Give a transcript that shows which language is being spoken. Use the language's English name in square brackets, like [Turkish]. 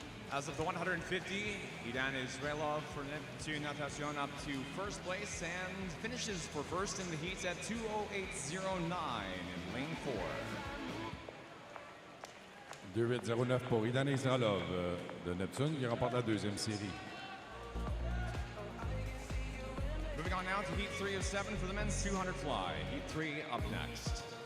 [English] As of the 150, Idan Israelov for Neptune Natation up to first place and finishes for first in the heats at 2:08.09 in lane 4. [French] 2:08.09 pour Idan Israelov de Neptune qui remporte la deuxième série. [English] Moving on now to Heat 3 of 7 for the men's 200 fly. Heat 3 up next.